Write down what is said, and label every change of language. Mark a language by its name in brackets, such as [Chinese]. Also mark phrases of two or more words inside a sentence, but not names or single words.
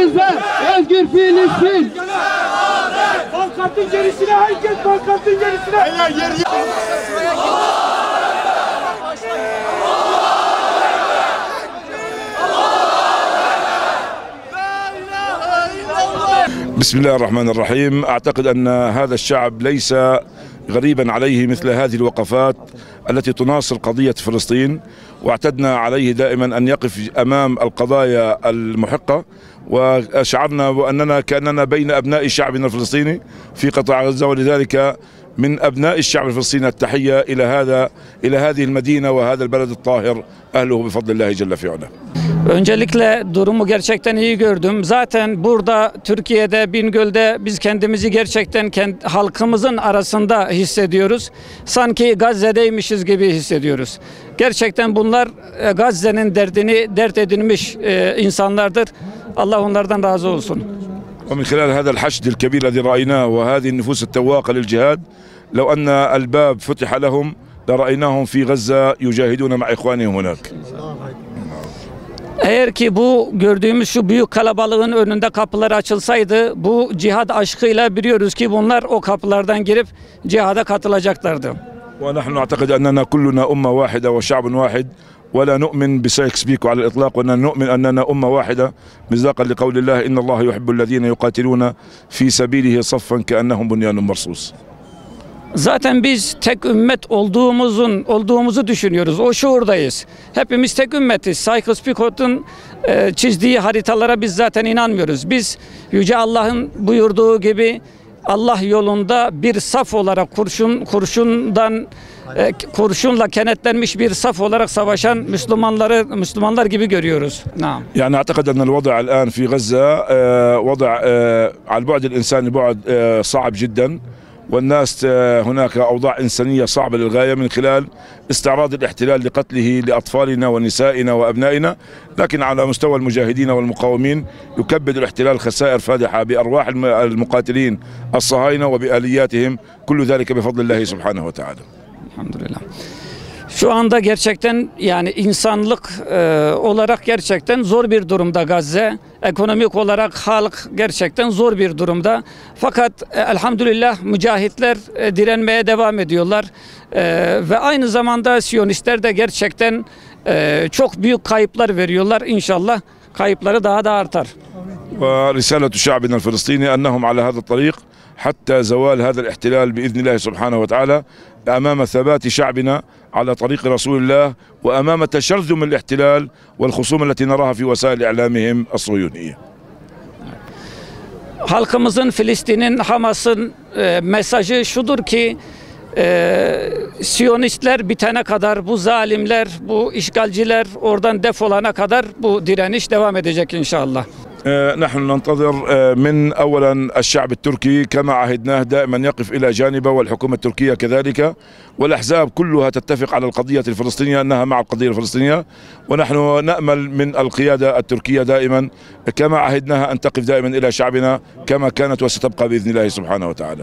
[Turkish] Özgür Filistin! Pankartın gerisine, herkes pankartın gerisine! [Arabic] بسم الله الرحمن الرحيم. أعتقد أن هذا الشعب ليس غريبا عليه مثل هذه الوقفات التي تناصر قضية فلسطين، واعتدنا عليه دائما أن يقف أمام القضايا المحقة، وشعرنا بأننا كأننا بين أبناء شعبنا الفلسطيني في قطاع غزة، ولذلك من أبناء الشعب الفلسطيني التحية إلى هذه المدينة وهذا البلد الطاهر أهله بفضل الله جل في علاه. [Turkish] Öncelikle durumu gerçekten iyi gördüm. Zaten burada Türkiye'de, Bingöl'de biz kendimizi gerçekten halkımızın arasında hissediyoruz. Sanki Gazze'deymişiz gibi hissediyoruz. Gerçekten bunlar Gazze'nin derdini dert edinmiş insanlardır. Allah onlardan razı olsun. [Arabic] ومن خلال هذا الحشد الكبير الذي رأيناه وهذه النفوس التواقة للجهاد، لو أن الباب فتح لهم لرأيناهم في غزة يجاهدون مع إخوانهم هناك. [Turkish] Eğer ki bu gördüğümüz şu büyük kalabalığın önünde kapılar açılsaydı, bu cihad aşkıyla biliyoruz ki bunlar o kapılardan girip cihada katılacaklardı. [Arabic] ونحن نعتقد أننا كلنا أمة واحدة وشعب واحد، ولا نؤمن بسايكس بيكو على الإطلاق، ونؤمن أننا أمة واحدة مصداقا لقول الله إن الله يحب الذين يقاتلون في سبيله صفا كأنهم بنيان مرصوص. [Turkish] Zaten biz tek ümmet olduğumuzu düşünüyoruz. O şuurdayız. Hepimiz tek ümmetiz. Sykes-Picot'un çizdiği haritalara biz zaten inanmıyoruz. Biz Yüce Allah'ın buyurduğu gibi Allah yolunda bir saf olarak kurşunla kenetlenmiş bir saf olarak savaşan Müslümanlar gibi görüyoruz. [Arabic] يعني أعتقد أن الوضع الآن في غزة وضع على البعد الإنساني بعد صعب جدا، والناس هناك أوضاع إنسانية صعبة للغاية من خلال استعراض الاحتلال لقتله لأطفالنا ونسائنا وأبنائنا، لكن على مستوى المجاهدين والمقاومين يكبد الاحتلال خسائر فادحة بأرواح المقاتلين الصهاينة وبآلياتهم، كل ذلك بفضل الله سبحانه وتعالى. [Turkish] Elhamdülillah. Şu anda gerçekten yani insanlık olarak gerçekten zor bir durumda Gazze. Ekonomik olarak halk gerçekten zor bir durumda. Fakat elhamdülillah mücahitler direnmeye devam ediyorlar. Ve aynı zamanda Siyonistler de gerçekten çok büyük kayıplar veriyorlar. İnşallah kayıpları daha da artar. [Arabic] ورسالة شعبنا الفلسطيني أنهم على هذا الطريق حتى زوال هذا الاحتلال بإذن الله سبحانه وتعالى، أمام ثبات شعبنا على طريق رسول الله، وأمام تشرذم الاحتلال والخصوم التي نراها في وسائل إعلامهم الصهيونية. [Turkish] Halkımızın, Filistin'in, Hamas'ın mesajı şudur ki Siyonistler bitene kadar, bu zalimler, bu işgalciler oradan defolana kadar bu direniş devam edecek inşallah. [Arabic] نحن ننتظر من أولا الشعب التركي كما عهدناه دائما يقف إلى جانبه، والحكومة التركية كذلك، والأحزاب كلها تتفق على القضية الفلسطينية أنها مع القضية الفلسطينية، ونحن نأمل من القيادة التركية دائما كما عهدناها أن تقف دائما إلى شعبنا كما كانت وستبقى بإذن الله سبحانه وتعالى.